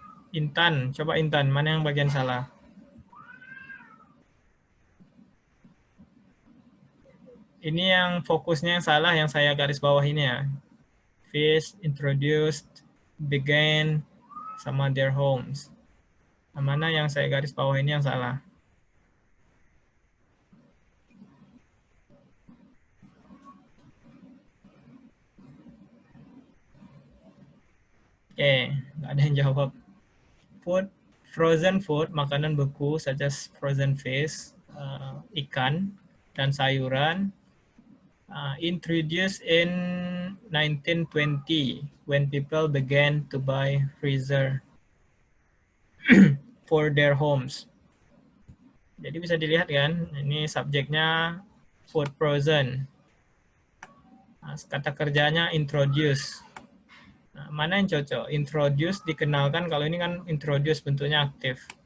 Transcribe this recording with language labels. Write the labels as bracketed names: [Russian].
[Indonesian] Intan, coba Intan, mana yang bagian salah? Ini yang fokusnya yang salah, yang saya garis bawah ini ya. [English] Fish, introduced, began, sama their homes. [Indonesian] Nah, mana yang saya garis bawah ini yang salah? Oke, nggak ada yang jawab. [English] Food, frozen food, [Indonesian] makanan beku, [English] such as frozen fish, [Indonesian] ikan, dan sayuran, [English] introduced in 1920 when people began to buy freezer for their homes. [Indonesian] Jadi bisa dilihat kan, ini subjeknya food frozen. Nah, kata kerjanya introduce. Nah, mana yang cocok? Introduce dikenalkan, kalau ini kan introduce bentuknya aktif.